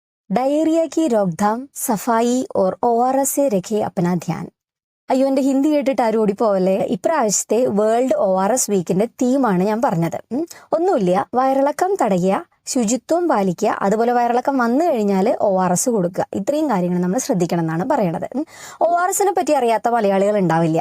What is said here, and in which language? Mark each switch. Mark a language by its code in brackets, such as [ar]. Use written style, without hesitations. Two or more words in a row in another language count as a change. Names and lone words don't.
[hi] डायरिया की रोकथाम सफाई और ORS से रखे अपना ध्यान. [ml] അയ്യോ, എൻ്റെ ഹിന്ദി കേട്ടിട്ട് ആരും ഓടിപ്പോവല്ലേ. ഇപ്രാവശ്യത്തെ വേൾഡ് ORS വീക്കിന്റെ തീമാണ് ഞാൻ പറഞ്ഞത്. ഒന്നുമില്ല, വയറിളക്കം തടയുക, ശുചിത്വം പാലിക്കുക, അതുപോലെ വയറിളക്കം വന്നു കഴിഞ്ഞാൽ ORS കൊടുക്കുക. ഇത്രയും കാര്യങ്ങൾ നമ്മൾ ശ്രദ്ധിക്കണം എന്നാണ് പറയണത്. ORSനെ പറ്റി അറിയാത്ത മലയാളികൾ ഉണ്ടാവില്ല.